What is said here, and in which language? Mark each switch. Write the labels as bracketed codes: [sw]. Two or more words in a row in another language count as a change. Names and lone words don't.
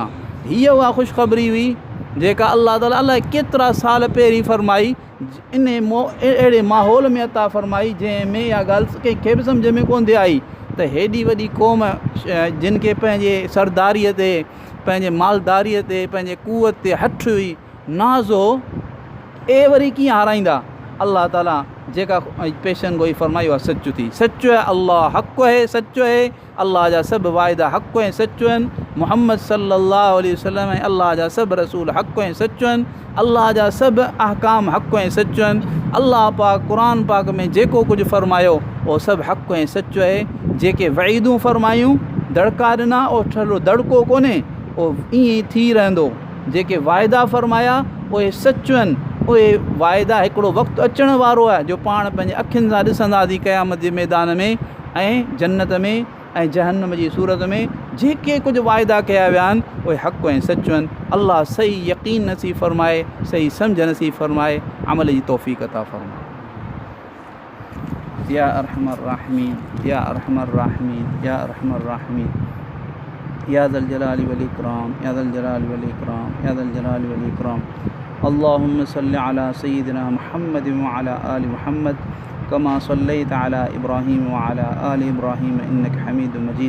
[sd] हीअ उहा ख़ुशख़बरी हुई जेका अल्लाह ताला अलाए केतिरा साल पहिरीं फरमाई, अहिड़े माहौल में अता फरमाई जंहिंमें इहा ॻाल्हि कंहिंखे बि सम्झ में कोन थी आई त हेॾी वॾी क़ौम जिन खे पंहिंजे सरदारीअ ते, पंहिंजे मालदारीअ ते, पंहिंजे कुवत ते हठु हुई, नाज़ हो, वरी कीअं हाराईंदा। अल्लाह ताला जेका पेशन गोई फरमाई उहा सच थी। सचो है अल्लाह हक़ है, सचो है अल्लाह जा सभु वाइदा हक़ ऐं सचो आहिनि। मुहम्मद [ar] صلى الله عليه وسلم [sd] ऐं अल्लाह जा सभु रसूल हक़ ऐं सचो आहिनि। अल्लाह जा सभु अहकाम हक़ ऐं सचो आहिनि। अल्लाह पाक क़ुरान पाक में जेको कुझु फरमायो उहो सभु हक़ ऐं सचो आहे। जेके वईदूं फरमायूं दड़का ॾिना उहो ठलो दड़को कोन्हे, उहो ईअं ई थी रहंदो। जेके वाइदा फरमाया उहे सचो आहिनि। उहे वाइदा हिकिड़ो वक़्तु अचण वारो आहे जो पाण पंहिंजे अखियुनि सां ॾिसंदासीं क़यामत जे मैदान में ऐं जन्नत में ऐं जहन्नम जी सूरत में। जेके कुझु वाइदा कया विया आहिनि उहे हक़ ऐं सचो आहिनि। अल्लाह सही यकीन नसीब फरमाए, सही सम्झ नसीब फरमाए, अमल जी तौफ़ीक़ अता फरमाए। [ar] يا أرحم الراحمين، يا أرحم الراحمين، يا أرحم الراحمين، يا ذا الجلال والإكرام، يا ذا الجلال والإكرام، يا ذا الجلال والإكرام. اللهم صل على سيدنا محمد وعلى آل محمد كما صليت على إبراهيم وعلى آل إبراهيم إنك حميد مجيد.